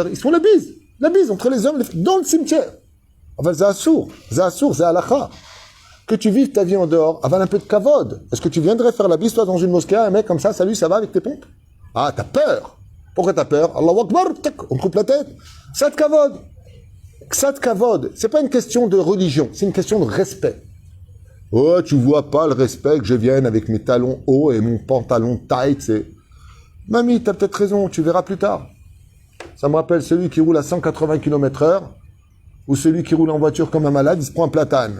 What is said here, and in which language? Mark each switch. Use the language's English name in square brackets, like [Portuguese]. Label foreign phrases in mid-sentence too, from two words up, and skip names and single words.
[French] Ils se font la bise entre les hommes dans le cimetière. Enfin, c'est assour, c'est halakha. Que tu vives ta vie en dehors, avale un peu de kavod. Est-ce que tu viendrais faire la bise, toi, dans une mosquée, un mec comme ça, salut, ça va avec tes pompes? Ah, t'as peur. Pourquoi t'as peur? [Arabic] الله أكبر, [French] on te coupe la tête. [Hebrew] קצת כבוד. קצת כבוד. [French] C'est pas une question de religion, c'est une question de respect. Oh, tu vois pas le respect que je vienne avec mes talons hauts et mon pantalon tight, c'est... Mamie, t'as peut-être raison, tu verras plus tard. Ça me rappelle celui qui roule à 180 km/h ou celui qui roule en voiture comme un malade, il se prend un platane.